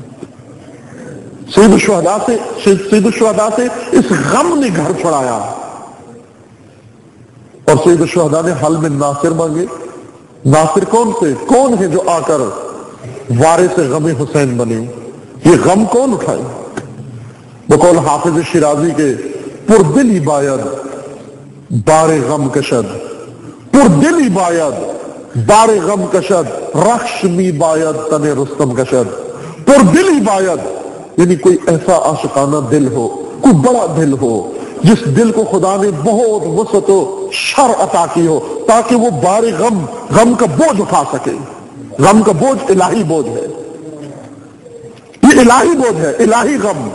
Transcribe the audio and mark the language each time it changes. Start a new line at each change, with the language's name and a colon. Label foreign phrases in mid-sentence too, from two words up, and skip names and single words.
Urdu: سید الشہداء سے اس غم نے گھر چھڑایا، اور سید الشہداء نے حل میں ناصر مانگے۔ ناصر کون سے؟ کون ہے جو آ کر وارث غم حسین بنے؟ یہ غم کون اٹھائے؟ بقول حافظ شیرازی کے
Persian: پردلی باید بار غم کشد، پردلی باید بار غم کشد، رخش می باید تن رستم کشد۔ پردلی باید
Urdu: یعنی کوئی ایسا عاشقانہ دل ہو، کوئی بڑا دل ہو، جس دل کو خدا نے بہت وسعت و شر عطا کی ہو تاکہ وہ بار غم کا بوجھ اٹھا سکے۔ غم کا بوجھ الہی بوجھ ہے، یہ الہی بوجھ ہے، الہی غم۔